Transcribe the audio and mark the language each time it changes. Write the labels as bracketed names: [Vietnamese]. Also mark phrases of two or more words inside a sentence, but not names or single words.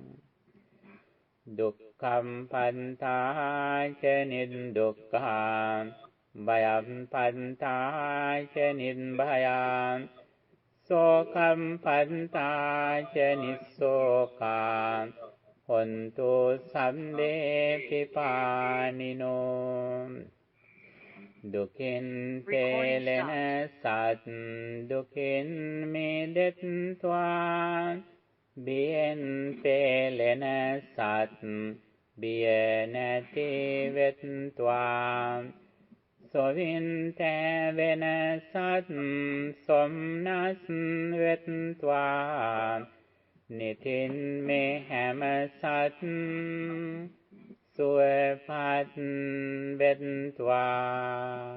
[Pali] දුක්ඛම් පන්තා ච නිදුක්ඛා භයම් පන්තා ච නිබ්භයා සෝකම් පන්තා ච නිස්සෝකා හොන්තු සම්දේ පිපානිනෝ. [Sinhala] දුකින් පෙළෙන සත් දුකින් මිදෙත්වා බියෙන් පෙළෙන සත් බිය නැති වෙත්වා සොවින් තැවෙන සත් සොම්නස් වෙත්වා නිතින් මේ හැම සත් සුවපත් වෙත්වා.